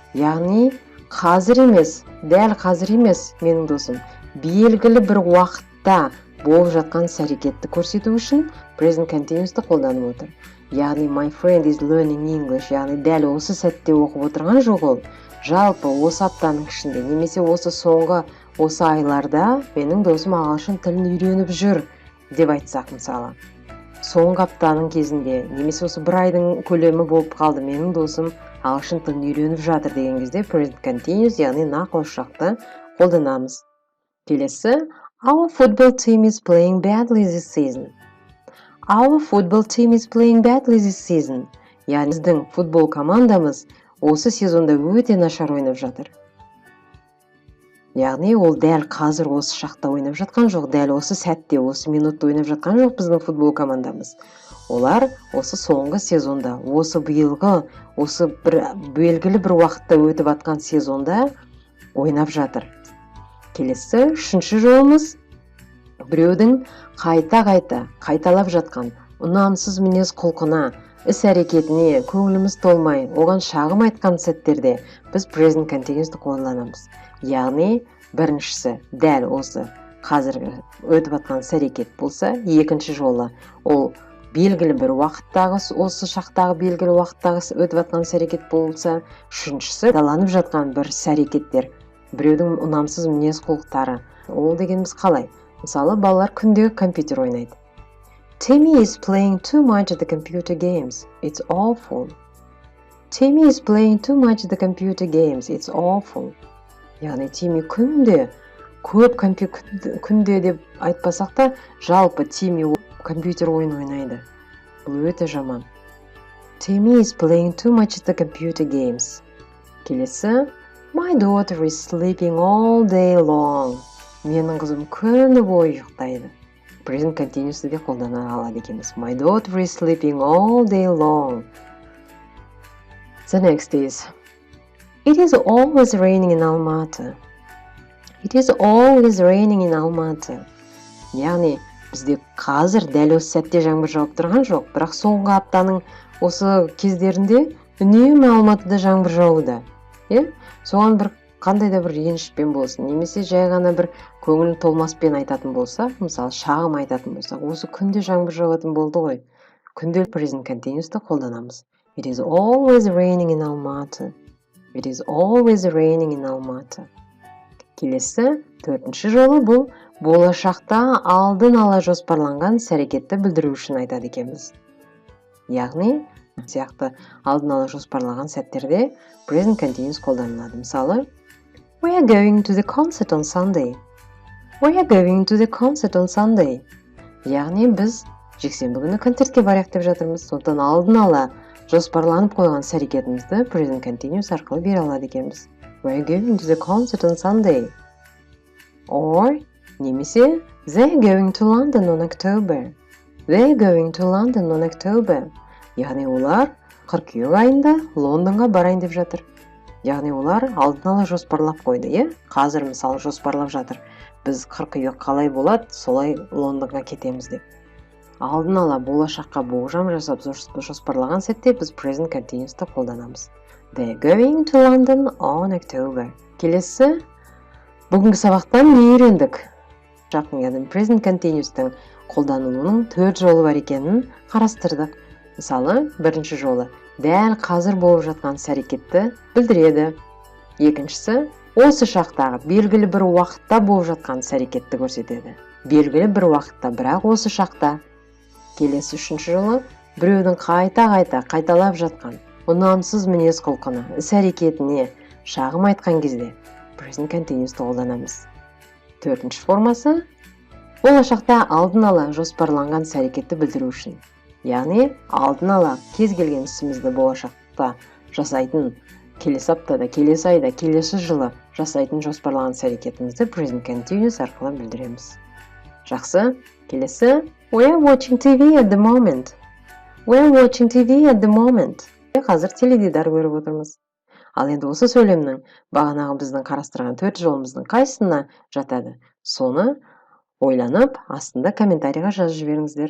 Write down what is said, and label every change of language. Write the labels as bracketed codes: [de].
[kk] Яғни қазір емес, дәл қазір емес, менің досым, белгілі бір уақытта болып жатқан іс-әрекетті көрсету үшін present continuous'ты қолданып отыр. Яғни [en] my friend is learning English. [kk] Яғни дәл осы сәтте оқып отырған жоқ ол. Жалпы осы аптаның ішінде немесе осы айларда менің досым ағылшын тілін үйреніп жүр деп айтсақ мысалы. Соңғы аптаның кезінде немесе осы бір айдың көлемі болып қалды, менің досым ағылшын тілін үйреніп жатыр деген кезде present continuous, яғни нақ осы шақты қолданамыз. Келесі, [en] our football team is playing badly this season. Our football team is playing badly this season. [kk] Яғни біздің футбол командамыз осы сезонда өте нашар ойнап жатыр. Яғни ол дәл қазір осы шақта ойнап жатқан жоқ, дәл осы сәтте, осы минутта ойнап жатқан жоқ біздің футбол командамыз. Олар осы соңғы сезонда, осы биылғы, осы белгілі бір уақытта өтіп атқан сезонда ойнап жатыр. Келесі, үшінші жолымыз біреудің қайталап жатқан ұнамсыз мінез құлқына, іс-әрекетіне көңіліміз толмай, оған шағым айтқан сәттерде біз present continuous'ты қолданамыз. Яғни біріншісі дәл осы қазіргі өтіп атқан іс-әрекет болса, екінші жолы ол белгілі бір уақыттағы, осы шақтағы белгілі уақыттағы өтіп атқан іс-әрекет болса, үшіншісі қайталанып жатқан бір іс-әрекеттер Біреудің ұнамсыз мінез құлықтары. Ол дегеніміз қалай? Мысалы, балалар күнде компьютер ойнайды. [en] Timmy is playing too much of the computer games. It's awful. Timmy is playing too much of the computer games. It's awful. [kk] Яғни Тимми күнде, көп күнде деп айтпасақ та, жалпы Тимми компьютер ойын ойнайды. Бұл өте жаман. [en] Timmy is playing too much of the computer games. [kk] Келесі, [en] my daughter is sleeping all day long. [kk] Менің қызым күні бойы ұйықтайды. Present continuous'ты де қолдана алады екенбіз. [en] My daughter is sleeping all day long. The next is, it is always raining in Almaty. It is always raining in Almaty. [kk] Яғни, бізде қазір дәл осы сәтте жаңбыр жауып тұрған жоқ, бірақ соңғы аптаның осы кездерінде үнемі Алматыда жаңбыр жауда. Соған бір қандай да бір ренішпен болсын, немесе жай ғана бір көңіл толмаспен айтатын болса, мысалы шағым айтатын болсақ, осы күнде жаңбыр жауатын болды ғой. Күнде present continuous'ты қолданамыз. [en] It is always raining in Almaty. It is always raining in Almaty. [kk] Келесі, төртінші жолы бұл болашақта алдын ала жоспарланған іс-әрекетті білдіру үшін айтады екенбіз. Яғни, сияқты алдын ала жоспарлаған сәттерде present continuous қолданылады. Мысалы, [en] we are going to the concert on Sunday. We are going to the concert on Sunday. [kk] Яғни, біз жексенбі күні концертке барайық деп жатырмыз. Сондықтан алдын ала жоспарланып қойған іс-әрекетімізді present continuous арқылы бере алады екенбіз. [en] We are going to the concert on Sunday. Or, [kk] немесе, [en] they're going to London on October. They're going to London on October. [kk] Яғни олар қыркүйек айында Лондонға барайын деп жатыр. Яғни олар алдын ала жоспарлап қойды, Қазір мысалы жоспарлап жатыр. Біз қыркүйек қалай болады, солай Лондонға кетеміз деп. Алдын ала болашаққа болжам жасап жоспарлаған сәтте біз present continuous'ты қолданамыз. [en] They're going to London on October. [kk] Келесі, бүгінгі сабақтан не үйрендік? Жақын present continuous'тың қолданылуының 4 жолы бар екенін қарастырдық. Мысалы, бірінші жолы дәл қазір болып жатқан іс-әрекетті білдіреді. Екіншісі, осы шақтағы белгілі бір уақытта болып жатқан іс-әрекетті көрсетеді. Белгілі бір уақытта, бірақ осы шақта. Келесі үшінші жолы біреудің қайталап жатқан ұнамсыз мінез құлқына, іс-әрекетіне шағым айтқан кезде present continuous'ты қолданамыз. Төртінші формасы, болашақта алдын ала жоспарланған іс-әрекетті білдіру үшін. Яғни, алдын ала кез келген ісімізді болашақта жасайтын, келесі аптада, келесі айда, келесі жылы жасайтын жоспарланған іс-әрекетімізді present continuous арқылы білдіреміз. Жақсы, келесі, [en] we are watching TV at the moment. We are watching TV at the moment. [kk] Қазір теледидар көріп отырмыз. Ал енді осы сөйлемнің бағанағы біздің қарастырған 4 жолымыздың қайсысына жатады? Соны ойланып, астында комментарийға жазып жіберіңіздер.